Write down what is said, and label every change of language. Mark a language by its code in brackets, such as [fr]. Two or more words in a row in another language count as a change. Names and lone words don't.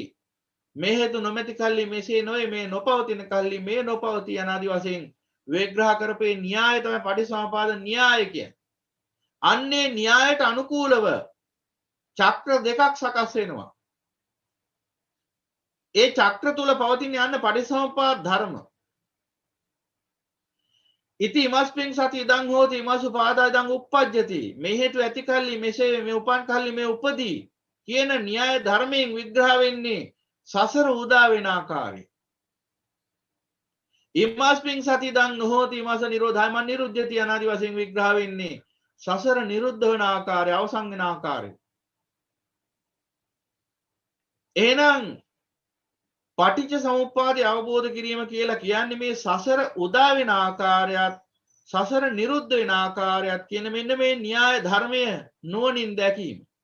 [si] මේ හේතු නොමැති කල්ලි මෙසේ නොවේ, මේ නොපවතින කල්ලි මේ නොපවතී යනාදී වශයෙන් විග්‍රහ කරපේ න්‍යාය තමයි පටිච්චසමුප්පාද න්‍යාය කියන්නේ. අන්නේ න්‍යායට අනුකූලව චක්‍ර දෙකක් සකස් වෙනවා. ඒ චක්‍ර තුල පවතින යන්න පටිච්චසමුප්පාද ධර්ම. [pi] ඉති ඉමස්මින් සති ඉදං හෝති ඉමසුපාදා ඉදං uppajjati. [si] මේ හේතු ඇති කල්ලි මෙසේ මේ උපන් කල්ලි මේ උපදී කියන න්‍යාය ධර්මයෙන් විග්‍රහ වෙන්නේ සසර උදා වෙන ආකාරය. [pi] ඉමස්මින් සති ඉදං නොහෝති ඉමස නිරෝධයම නිරුද්ධති [si] අනාදි වශයෙන් විග්‍රහ වෙන්නේ සසර නිරුද්ධ වෙන ආකාරය, අවසන් වෙන ආකාරය. එහෙනම් පටිච්චසමුප්පාදය අවබෝධ කිරීම කියලා කියන්නේ මේ සසර උදා වෙන ආකාරයත් සසර නිරුද්ධ වෙන ආකාරයත් කියන මෙන්න මේ න්‍යාය ධර්මය නුවණින් දැකීම.